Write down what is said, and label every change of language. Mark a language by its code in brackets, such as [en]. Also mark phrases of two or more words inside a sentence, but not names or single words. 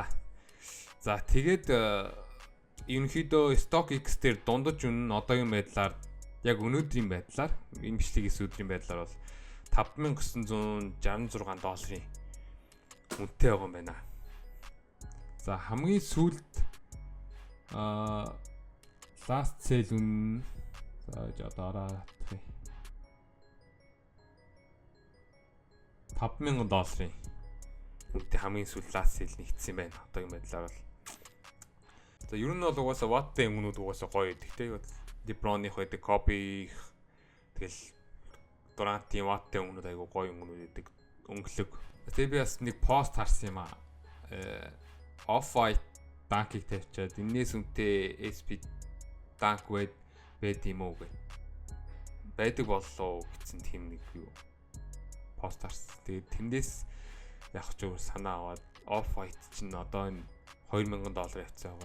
[mn] За тэгээд ерөнхийдөө StockX дээр дундаж үнэ нь одоогийн байдлаар яг өнөөдрийн байдлаар энэ бичлэгээс өдрийн байдлаар бол $5,966 үнэтэй байгаа юм байна. За хамгийн сүүлд [en] last sale [mn] үн за одоо $5,000 үнэтэй хамгийн сүүл [en] last sale [mn] нэгдсэн байна. Одоогийн байдлаар бол за ер нь бол угаасаа Watt-ийн өнгөнүүд угаасаа гоё байдаг те. LeBron-ийн байдаг, Kobe тэгэл Durant-ийн Watt-ийн өнгөнүүд айгу гоё өнгөнүүд байдаг. Өнгөлөг. Тэгээ би бас нэг пост харсан юм аа. Off-white Dunk-ийг тавьчаад энэс үнэтэй SP Dunk байд юм уу гэ. Байдаг боллоо гэсэн тийм нэг юу пост харсан. Тэгээд тэндээс яг ч өөр санаа аваад Off-white чинь одоо энэ $2,000 явцсан байгаа.